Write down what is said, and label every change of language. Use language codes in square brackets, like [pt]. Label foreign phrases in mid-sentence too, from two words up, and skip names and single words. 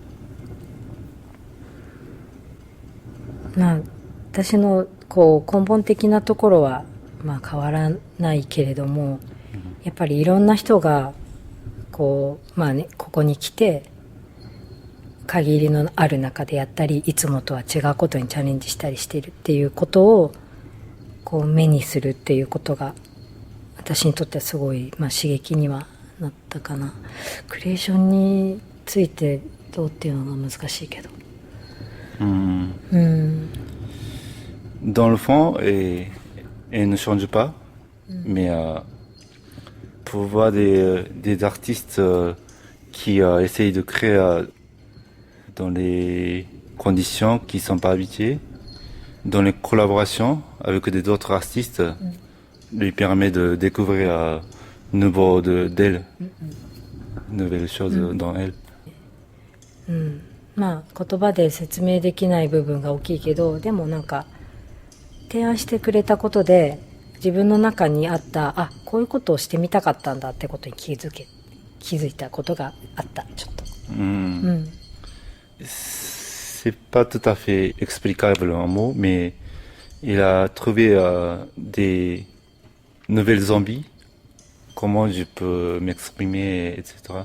[ja] 私のこう根本的なところはまあ変わらないけれども、やっぱりいろんな人がこうまあねここに来て限りのある中でやったりいつもとは違うことにチャレンジしたりしているっていうことをこう目にするっていうことが私にとってはすごい、刺激にはなったかな。クリエーションについてどうっていうのが難しいけど。 [fr] Dans le fond, elle ne change pas, mais pour voir des artistes qui essayent de créer dans les conditions qui ne sont pas habituées, dans les collaborations avec des autres artistes, lui permet de découvrir d'elle, nouvelles choses dans elle. [ja] 言葉で説明できない部分が大きいけど、でもなんか提案してくれたことで自分の中にあったこういうことをしてみたかったんだってことに気づいたことがあったちょっと。 [fr] C'est pas tout à fait explicable en mots, mais il a trouvé des nouvelles envies. Comment je peux m'exprimer, etc.